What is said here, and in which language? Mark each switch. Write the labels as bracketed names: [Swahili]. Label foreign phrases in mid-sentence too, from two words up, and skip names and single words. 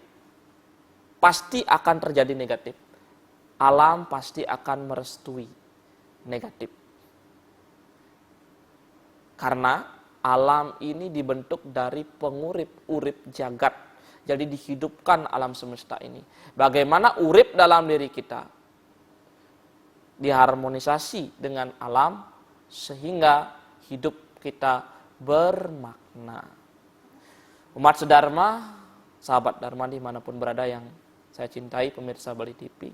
[Indonesian] Pasti akan terjadi negatif. Alam pasti akan merestui negatif. Karena alam ini dibentuk dari pengurip-urip jagat. Jadi dihidupkan alam semesta ini. Bagaimana urip dalam diri kita diharmonisasi dengan alam sehingga hidup kita bermakna. Umat sedharma, sahabat dharma dimanapun berada yang saya cintai, pemirsa Bali TV.